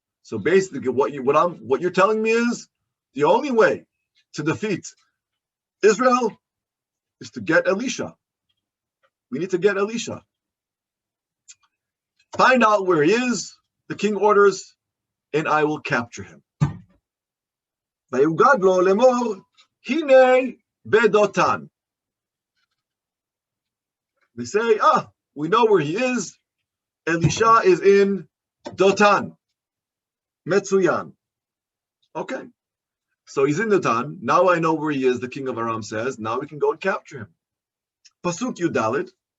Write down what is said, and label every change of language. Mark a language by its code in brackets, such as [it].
[en] So basically what you're telling me is the only way to defeat Israel is to get Elisha. We need to get Elisha. Find out where he is, the king orders, and I will capture him. [he] ויוגד לו לאמור, הנה בדותן. [en] They say, we know where he is. Elisha is in Dotan. Metsuyan. Okay. So he's in Dotan. Now I know where he is, the king of Aram says. Now we can go and capture him. Pasuk Yudalit.